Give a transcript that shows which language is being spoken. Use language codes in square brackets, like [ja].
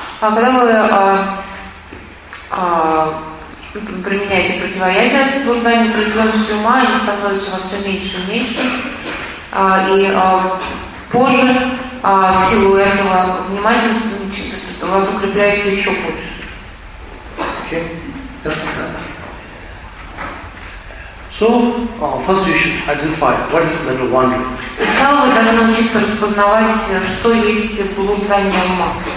[ru] А когда вы применяете противоядие от блуждания, притупленности ума, они становятся у вас все меньше и меньше, и позже в силу этого внимательности у вас укрепляется еще больше. [en] Okay, that's that. So, first you should identify what is mental wandering. [ru] Сначала вы должны научиться распознавать, что есть блуждание ума.